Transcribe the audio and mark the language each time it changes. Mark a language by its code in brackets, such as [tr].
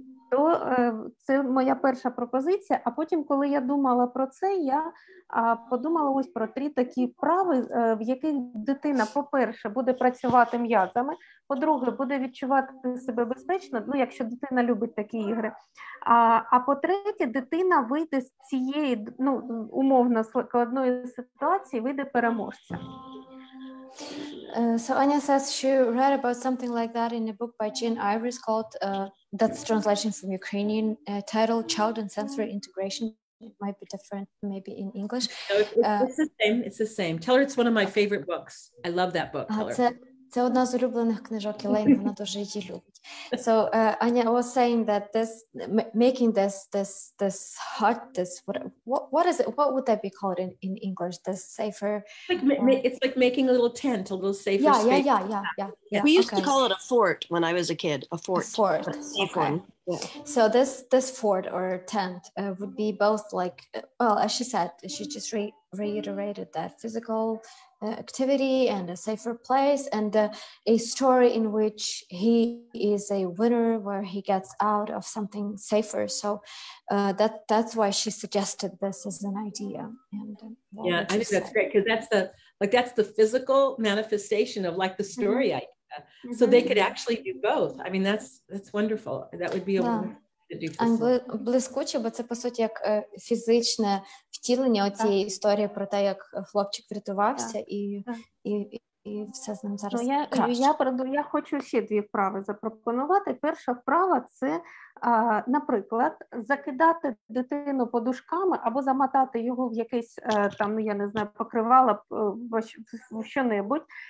[uk] То це моя перша пропозиція, а потім, коли я думала про це, я подумала ось про 3 такі вправи, в яких дитина, по-перше, буде працювати м'язами, по-друге, буде відчувати себе безпечно, ну, якщо дитина любить такі ігри, а по-третє, дитина вийде з цієї, ну, умовно складної ситуації, вийде переможця. [en] So Anya says she read about something like that in a book by Jean Iris called, that's translation from Ukrainian, title Child and Sensory Integration. It might be different maybe in English. No, it's the same. It's the same. Tell her it's one of my favorite books. I love that book. Tell her. [uk] Це одна з улюблених книжок Елейн, вона дуже її любить. [en] So Anya was saying that making this hut, what is it? What would that be called in English? This safer. It's like making a little tent, a little safer space. Yeah. We used to call it a fort when I was a kid. A fort. A fort. A safe one. Yeah. So this fort or tent would be both like, well, as she said, she just reiterated that physical activity and a safer place, and a story in which he is a winner, where he gets out of something safer. So that's why she suggested this as an idea. And yeah, I think that's great, because that's the physical manifestation of like the story idea. So they could actually do both. I mean, that's wonderful. That would be a wonderful to do. [uk] Блискуче, бо це по суті як фізичне втілення цієї історії про те, як хлопчик врятувався і все з ним зараз краще. Я хочу ще 2 вправи запропонувати. Перша вправа – це, наприклад, закидати дитину подушками або замотати його в якесь, там, ну, я не знаю, покривало, в що-небудь.